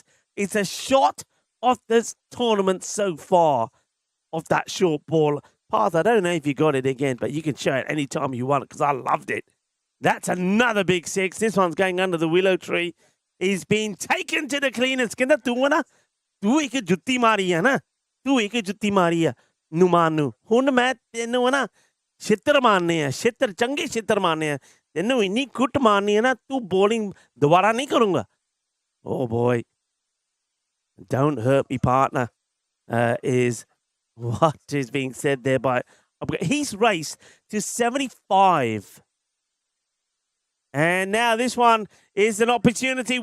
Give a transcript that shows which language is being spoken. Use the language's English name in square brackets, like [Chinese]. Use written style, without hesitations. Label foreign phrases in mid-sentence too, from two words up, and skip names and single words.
[English] It's a shot of this tournament so far of that short ball. Path, I don't know if you got it again, but you can show it any time you want because I loved it. That's another big 6. This one's going under the willow tree. He's been taken to the cleaners. [Punjabi] ਕੇਨਾ ਤੂੰ ਨਾ? ਤੂੰ ਇੱਕ ਜੁੱਤੀ ਮਾਰੀ ਹੈ ਨਾ? ਤੂੰ ਇੱਕ ਜੁੱਤੀ ਮਾਰੀ ਹੈ। ਨੁਮਾਨੂੰ. ਹੁਣ ਮੈਂ ਤੈਨੂੰ ਨਾ ਛਿੱਤਰ ਮਾਰਨੇ ਆ ਛਿੱਤਰ ਚੰਗੇ ਛਿੱਤਰ ਮਾਰਨੇ ਆ ਤੈਨੂੰ ਇੰਨੀ ਕੁੱਟ ਮਾਰਨੀ ਹੈ ਨਾ ਤੂੰ ਬੋਲਿੰਗ ਦੁਬਾਰਾ ਨਹੀਂ ਕਰੂੰਗਾ [English] oh boy don't hurt me partner is what is being said there by he's raced to 75 and now this one is an opportunity.